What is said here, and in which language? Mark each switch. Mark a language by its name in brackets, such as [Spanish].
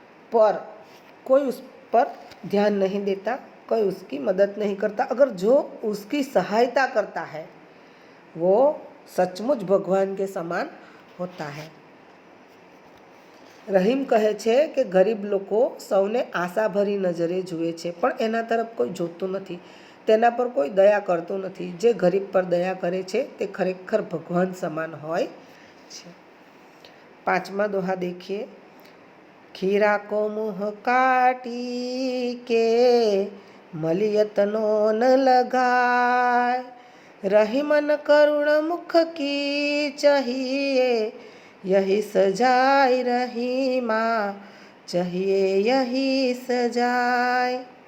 [Hindi] पर कोई उस पर ध्यान नहीं देता, कोई उसकी मदद नहीं करता। अगर जो उसकी सहायता करता है वो सचमुच भगवान के समान होता है। [Gujarati] રહીમ કહે છે કે ગરીબ લોકો સૌને આશાભરી નજરે જુએ છે પણ એના તરફ કોઈ જોતું નથી, તેના પર કોઈ દયા કરતું નથી। જે ગરીબ પર દયા કરે છે તે ખરેખર ભગવાન સમાન હોય છે। પાંચમા [Hindi] दोहा देखिए। खीरा को मुँह काटी के मलियतनो न लगाए, रहीमन करुण मुख की चाहिए यही सजाए, रहीमा चाहिए यही सजाए।